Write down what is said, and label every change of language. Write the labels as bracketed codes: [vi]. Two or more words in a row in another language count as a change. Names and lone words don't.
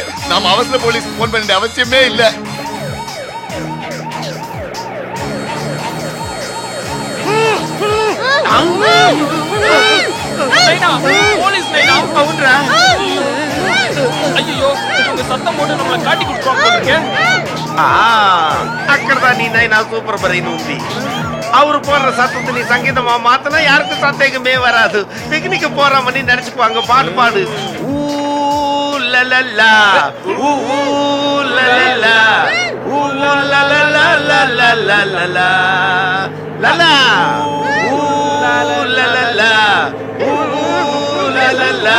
[ta] நாம அவசர போலீஸ் போன் பண்ண அவசியமே இல்ல. போலீஸ் நைனா அவன்றா. ஐயோ, இந்த சத்தம் போட்டு நம்மள காட்டி குடுறாங்க. [te] అక్కడదా నీ నైనా [en] super brain [te] ఉంది. [ta] அவரு போடுற சத்தத்தை நீ சங்கீதமா மாத்தினா யாருக்கும் சந்தேகமே வராது. பிக்னிக் போறாமன்னு நினைச்சுக்குவாங்க. பாட்டு பாடு. ஊ லலலா ஊ லலலா ஊ லலலா லலலா லலா ஊ லலலா ஊ லலலா.